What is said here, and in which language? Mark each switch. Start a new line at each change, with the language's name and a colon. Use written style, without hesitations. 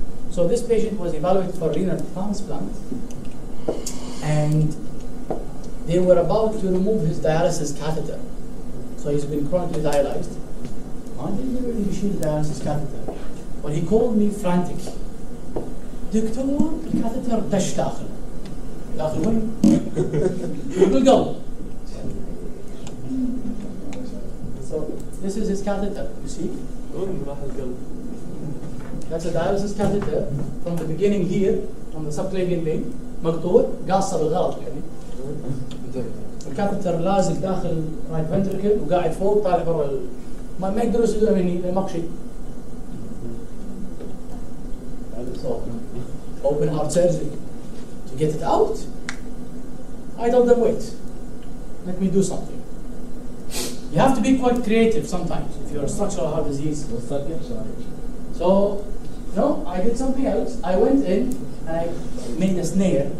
English: So this patient was evaluated for renal transplant, and they were about to remove his dialysis catheter. So he's been chronically dialyzed. I didn't really issue the dialysis catheter, but he called me frantic.
Arabic: دكتور الكاثيتر دش داخل وين؟ بالقلب.
English: So this is his catheter, you see? That's a dialysis catheter from the beginning here, from the subclavian vein,
Arabic: مقطوع قاصة بالغلط يعني. الكاثيتر لازق داخل رايت فنتركل وقاعد فوق طالع برا ما يقدروا يسدونه مني لأن ماكو شيء.
English: So open heart surgery to get it out. I told them, wait, let me do something. You have to be quite creative sometimes if you're a structural heart disease. So, no, I did something else. I went in and I made a snare.